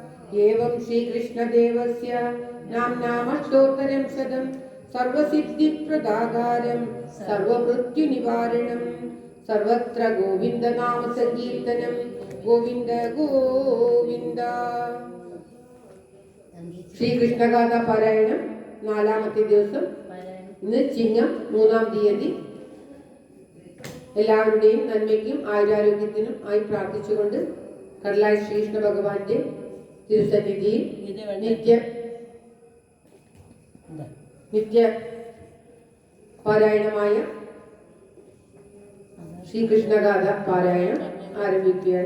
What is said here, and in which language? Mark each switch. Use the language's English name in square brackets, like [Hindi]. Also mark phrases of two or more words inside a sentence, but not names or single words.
[Sanskrit] एवं श्रीकृष्णदेवस्य नाम्नामष्टोत्तरं शतं सर्वसिद्धिप्रदातारं सर्वमृत्युनिवारणं सर्वत्र गोविन्दनामसङ्कीर्तनं गोविन्द गोविन्द. [Malayalam] ശ്രീകൃഷ്ണഗാഥ പാരായണം നാലാമത്തെ ദിവസം. ഇന്ന് ചിങ്ങം 3-ാം തീയതി. എല്ലാവരുടെയും നന്മയ്ക്കും ആയുരാരോഗ്യത്തിനും ആയി പ്രാർത്ഥിച്ചുകൊണ്ട് കടലായ ശ്രീകൃഷ്ണ ഭഗവാന്റെ തിരുസന്നിധിയിൽ നിത്യ പാരായണമായ ശ്രീകൃഷ്ണഗാഥ പാരായണം ആരംഭിക്കുകയാണ്.